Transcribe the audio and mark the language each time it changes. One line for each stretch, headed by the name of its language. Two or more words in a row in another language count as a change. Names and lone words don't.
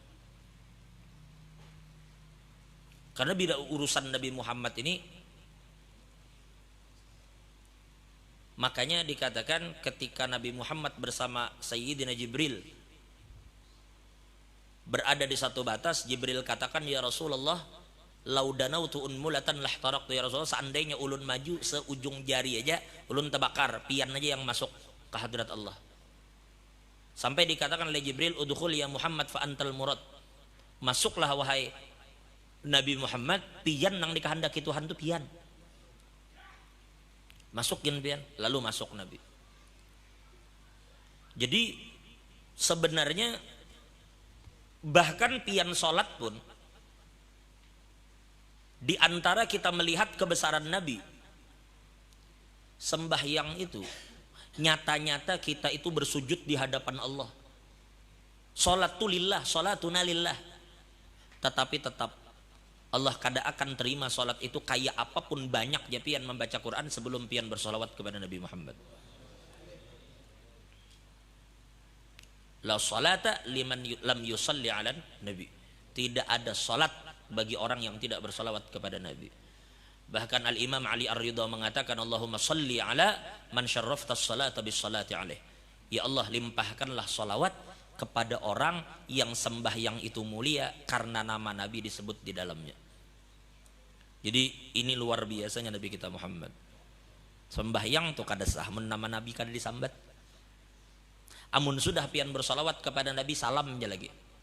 Indonesian: Karena bila urusan Nabi Muhammad ini, makanya dikatakan ketika Nabi Muhammad bersama Sayyidina Jibril berada di satu batas, Jibril katakan,
Arabic: يا رسول الله، لودنوت أنملة لاحترقت، يا رسول الله,
Banjar: seandainya ulun maju seujung jari aja, ulun terbakar, pian aja yang masuk ke hadrat Allah. Sampai dikatakan oleh Jibril,
Arabic: ادخل يا محمد فأنت المراد,
Banjar: masuklah wahai Nabi Muhammad, pian nang dikehendaki Tuhan itu pian, masukin pian, lalu masuk Nabi. Jadi sebenarnya bahkan pian sholat pun, di antara kita melihat kebesaran Nabi, sembahyang itu nyata-nyata kita itu bersujud di hadapan Allah. Sholat tu lillah,
Arabic: صلاتنا لله.
Banjar: Tetapi tetap Allah kada akan terima sholat itu kayak apapun banyaknya pian membaca Quran sebelum pian bersolawat kepada Nabi Muhammad.
Arabic: لا صلاة لمن لم يصل على النبي.
Indonesian: Tidak ada salat bagi orang yang tidak bersalawat kepada Nabi. Bahkan Al-Imam Ali Ar-Ridha mengatakan,
Arabic: اللهم صل على من شرفت الصلاة بالصلاة عليه.
Indonesian: Ya Allah, limpahkanlah salawat kepada orang yang sembahyang itu mulia karena nama Nabi disebut di dalamnya. Jadi ini luar biasanya Nabi kita Muhammad.
Banjar: Sembahyang tuh kada sah mun nama Nabi kada disambat. Amun sudah pian bersalawat kepada Nabi, salam aja lagi.